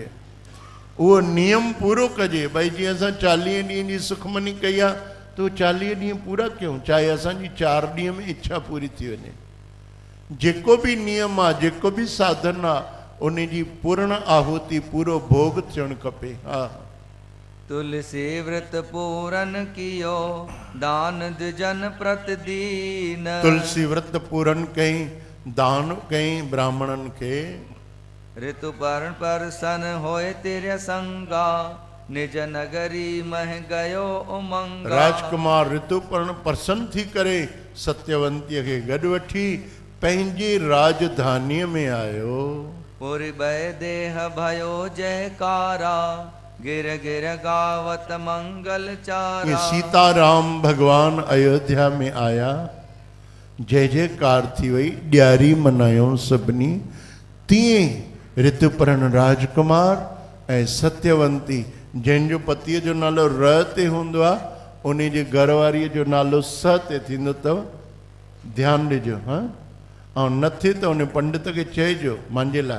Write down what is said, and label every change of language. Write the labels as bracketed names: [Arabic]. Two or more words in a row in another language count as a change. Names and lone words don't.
[Sindhi] उहो नियम पूरो कजे। भई जीअं असां 40 ॾींहं जी सुखमनी कई आहे त उहो 40 ॾींहं पूरा कयूं, चाहे असांजी 4 ॾींहं में इच्छा पूरी थी वञे। जेको बि नियम आहे, जेको बि साधन आहे, उन जी पूर्ण आहुति, पूरो भोग थियणु खपे। हा। [Hindi] तुलसी व्रत पूरन कियो, दान द्विजन प्रतिदीन। [Sindhi] तुलसी व्रत पूरन कई, दान कई ब्राह्मणन के। [Hindi] ऋतु पर्ण पर सन होए तेरे संगा, निज नगरी मह गयो उमंगा। [Sindhi] राजकुमार ऋतुपर्ण प्रसन्न थी करे सत्यवंतीअ खे गॾु वठी पंहिंजी राजधानीअ में आयो। [Hindi] पुरी बय देह भयो जयकारा, गिर गिर गावत मंगल चारा। [Sindhi] ये सीताराम भगवान अयोध्या में आया, जय जयकार थी वई, ॾियारी मनायो सभिनी। तीअं ऋतुपर्ण राजकुमार ऐं सत्यवंती, जंहिंजो पतीअ जो नालो र ते हूंदो आहे, उन जे घरवारीअ जो नालो स ते थींदो अथव। ध्यानु ॾिजो। हा। ऐं न थिए त उन पंडित खे चइजो मुंहिंजे लाइ।